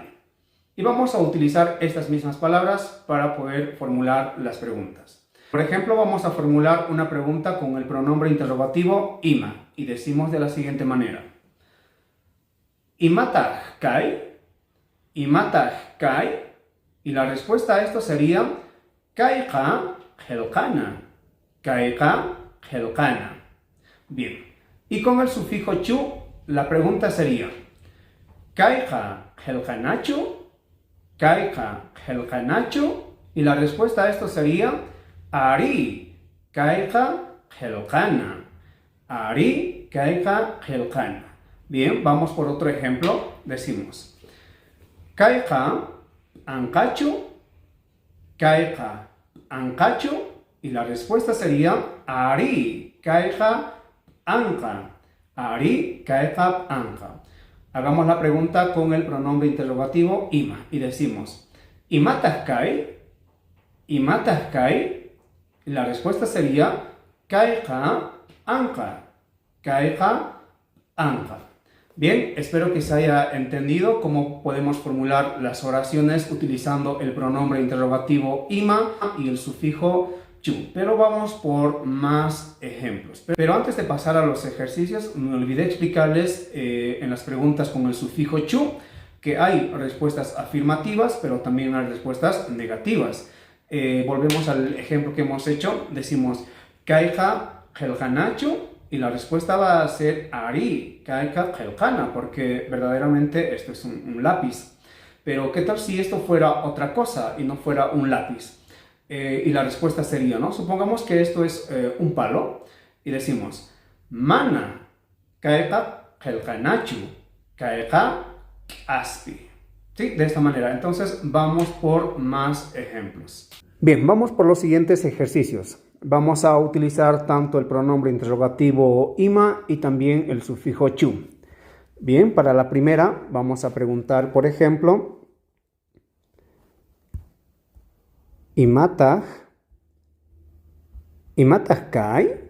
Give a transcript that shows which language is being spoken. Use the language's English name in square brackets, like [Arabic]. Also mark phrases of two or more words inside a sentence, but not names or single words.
[Spanish] Y vamos a utilizar estas mismas palabras para poder formular las preguntas. Por ejemplo, vamos a formular una pregunta con el pronombre interrogativo ima y decimos de la siguiente manera. [Quechua] ¿Imatah kai? ¿Imatah kai? [Spanish] Y la respuesta a esto sería [Quechua] kaiqa helqana. Kaiqa helqana. [Spanish] Bien. Y con el sufijo chu, la pregunta sería [Quechua] kaiqa helqanachu. Kaiqa helqanachu. [Spanish] Y la respuesta a esto sería [Quechua] ari kaiqa helqana. Ari kaiqa helqana. [Spanish] Bien, vamos por otro ejemplo. Decimos [Quechua] kaiqa anqachu. Kaiqa anqachu. [Spanish] Y la respuesta sería [Quechua] ari kaiqa anqa. Ari kaiqa anqa. [Spanish] Hagamos la pregunta con el pronombre interrogativo ima y decimos [Quechua] ¿Imatah kai? ¿Imatah kai? [Spanish] Y la respuesta sería [Quechua] kaiqa anqa. Kaiqa anqa. [Spanish] Bien, espero que se haya entendido cómo podemos formular las oraciones utilizando el pronombre interrogativo ima y el sufijo chu. Pero vamos por más ejemplos. Pero antes de pasar a los ejercicios, me olvidé explicarles en las preguntas con el sufijo chu que hay respuestas afirmativas, pero también hay respuestas negativas. Volvemos al ejemplo que hemos hecho. Decimos [Quechua] kaiqa helqanachu. [Spanish] Y la respuesta va a ser [Quechua] ari kaiqa helqana, [Spanish] porque verdaderamente esto es un lápiz. Pero ¿qué tal si esto fuera otra cosa y no fuera un lápiz? Y la respuesta sería, ¿no? Supongamos que esto es un palo y decimos [Quechua] mana kaiqa helqanachu kaiqa aspi. [Spanish] ¿Sí? De esta manera. Entonces vamos por más ejemplos. Bien, vamos por los siguientes ejercicios. Vamos a utilizar tanto el pronombre interrogativo ima y también el sufijo chu. Bien, para la primera vamos a preguntar, por ejemplo, [Quechua] ¿Imatah kai?